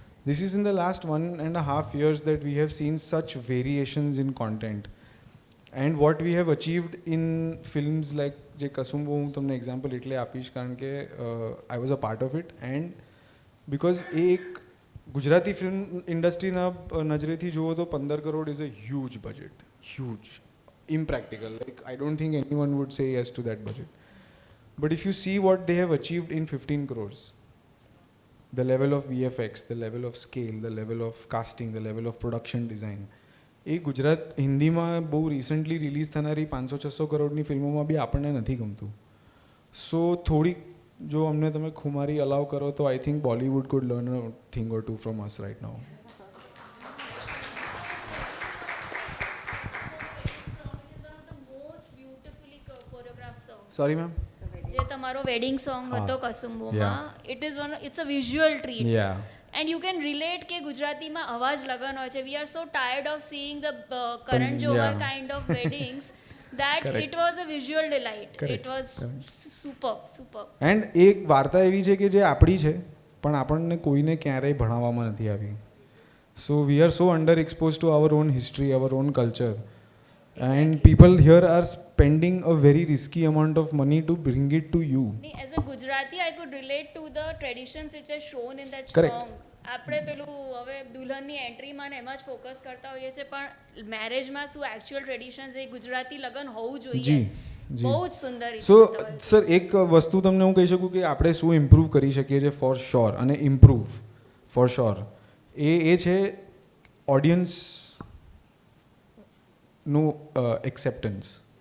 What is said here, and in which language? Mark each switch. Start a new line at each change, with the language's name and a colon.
English: This is in the last 1.5 years that we have seen such variations in content. And what we have achieved in films like
Gujarati: જે કસુંબો હું તમને example એટલે આપીશ કારણ કે
English: I was a part of it, and because
Gujarati: એ એક Gujarati film ઇન્ડસ્ટ્રીના નજરેથી જુઓ તો
English: 15 crore is a huge budget, huge, impractical. Like I don't think anyone would say yes to that budget. But if you see what they have achieved in 15 crores, the level of VFX, the level of scale, the level of casting, the level of production design,
Gujarati: એ ગુજરાત હિન્દીમાં બહુ recently release થનારી 500-600 કરોડની ફિલ્મોમાં બી આપણને નથી ગમતું. સો થોડીક જો અમને તમે ખુમારી અલાવ કરો તો
English: I think Bollywood could learn a thing or two from us right now. Sorry ma'am,
Gujarati: જે તમારો વેડિંગ સોંગ હતો કસુંબોમાં,
English: It's a visual treat. And you can relate
Gujarati: કે ગુજરાતીમાં અવાજ લગન હોય છે.
English: We are so tired of seeing the Karan Johar kind of weddings that it was a visual delight. Correct. It was superb.
Gujarati: And એક વાર્તા એવી છે કે જે આપણી છે પણ આપણને કોઈને ક્યારેય ભણાવવામાં નથી આવી.
English: So we are so under expose to our own history, our own culture, and people here are spending a very risky amount of money to bring it to you. As a Gujarati, I could relate to the traditions which are shown in that Correct. song.
Gujarati: આપણે પેલું હવે દુલ્હનની એન્ટ્રીમાં ને એમાં જ focus કરતા હોઈએ છીએ, પણ મેરેજમાં શું એકચ્યુઅલ ટ્રેડિશન્સ એ ગુજરાતી લગ્ન હોવું જોઈએ, બહુ જ સુંદર. સો સર એક વસ્તુ તમને હું કહી શકું કે આપણે શું ઇમ્પ્રૂવ કરી શકીએ છીએ ફોર શ્યોર, અને ઇમ્પ્રૂવ ફોર શ્યોર એ છે ઓડિયન્સ નું એક્સેપ્ટન્સ.